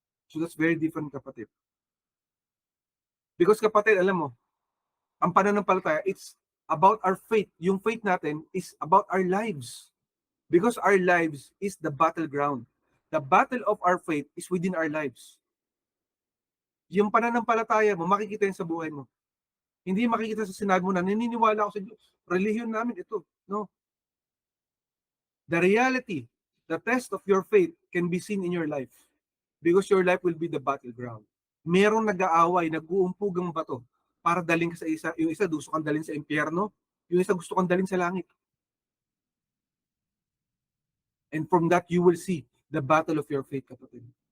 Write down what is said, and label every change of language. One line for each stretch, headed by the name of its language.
English: So that's very different, kapatid. Because, kapatid,
Filipino: alam mo, ang pananampalataya,
English: it's about our faith. Yung faith natin is about our lives. Because our lives is the battleground. The battle of our faith is within our lives.
Filipino: Yung pananampalataya mo, makikita yun sa buhay mo. Hindi makikita sa sinabi mo na naniniwala ako sa Diyos. Relihiyon namin ito. No.
English: The reality, the test of your faith can be seen in your life. Because your life will be the battleground.
Filipino: Merong nag-aaway, nag-uumpog ang bato para daling ka sa isa. Yung isa gusto kang dalhin sa impyerno, yung isa gusto kang dalhin sa langit.
English: And from that, you will see the battle of your faith, kapatid.